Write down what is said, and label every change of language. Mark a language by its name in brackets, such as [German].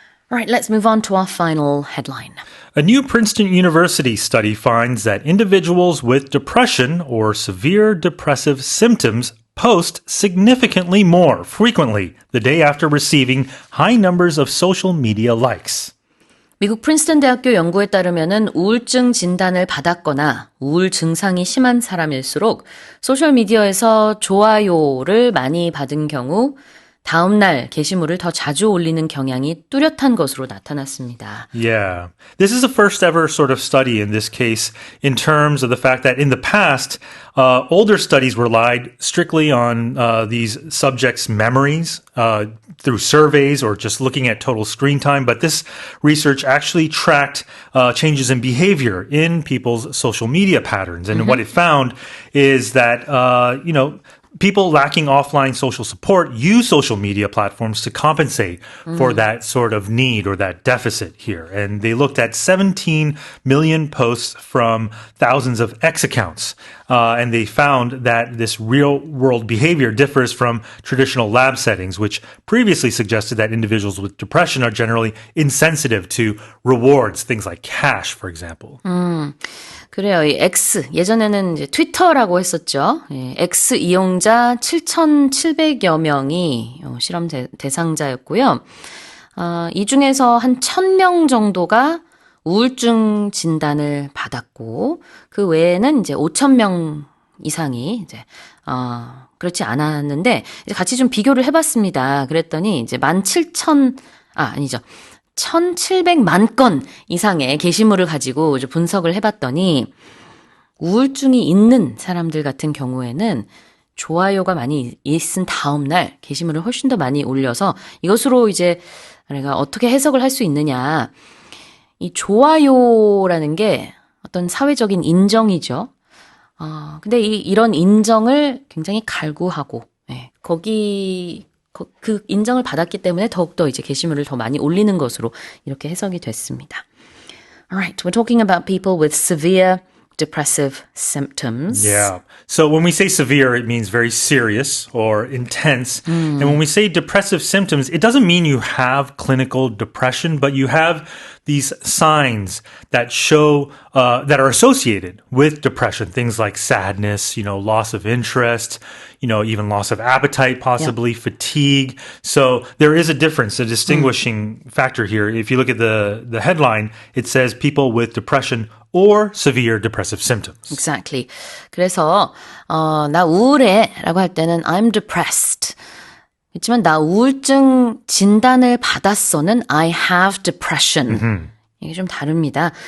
[English] All right, let's move on to our final headline. A new Princeton University study finds that individuals with depression or severe depressive symptoms post significantly more frequently the day after receiving high numbers of social media likes. [Korean] 미국 프린스턴 대학교 연구에 따르면은 우울증 진단을 받았거나 우울 증상이 심한 사람일수록 소셜미디어에서 좋아요를 많이 받은 경우 다음 날 게시물을 더 자주 올리는 경향이 뚜렷한 것으로 나타났습니다. [English] Yeah. This is the first ever sort of study in this case in terms of the fact that in the past, older studies relied strictly on these subjects' memories through surveys or just looking at total screen time. But this research actually tracked changes in behavior in people's social media patterns. And what it found is that, people lacking offline social support use social media platforms to compensate for that sort of need or that deficit here. And they looked at 17 million posts from thousands of X accounts. And they found that this real world behavior differs from traditional lab settings, which previously suggested that individuals with depression are generally insensitive to rewards, things like cash, for example. [Korean] 그래요. 이 X, 예전에는 이제 트위터라고 했었죠. 예, X 이용자 7,700여 명이 실험 대상자였고요. 이 중에서 한 1,000명 정도가 우울증 진단을 받았고, 그 외에는 이제 5,000명 이상이 이제, 그렇지 않았는데, 이제 같이 좀 비교를 해봤습니다. 그랬더니 이제 1,700만 건 이상의 게시물을 가지고 이제 분석을 해봤더니 우울증이 있는 사람들 같은 경우에는 좋아요가 많이 있은 다음 날 게시물을 훨씬 더 많이 올려서 이것으로 이제 내가 어떻게 해석을 할 수 있느냐. 이 좋아요라는 게 어떤 사회적인 인정이죠. 근데 이런 인정을 굉장히 갈구하고, 예, 그 인정을 받았기 때문에 더욱더 이제 게시물을 더 많이 올리는 것으로 이렇게 해석이 됐습니다. [English] Alright, we're talking about people with severe depressive symptoms. Yeah. So when we say severe, it means very serious or intense. And when we say depressive symptoms, it doesn't mean you have clinical depression, but you have these signs that show, that are associated with depression. Things like sadness, loss of interest, even loss of appetite, possibly fatigue. So there is a difference, a distinguishing factor here. If you look at the headline, it says people with depression or severe depressive symptoms. Exactly. [Korean] 그래서 나 우울해 라고 할 때는 [English] I'm depressed. [Korean] 그렇지만 나 우울증 진단을 받았어는 [English] I have depression. [Korean] 이게 좀 다릅니다.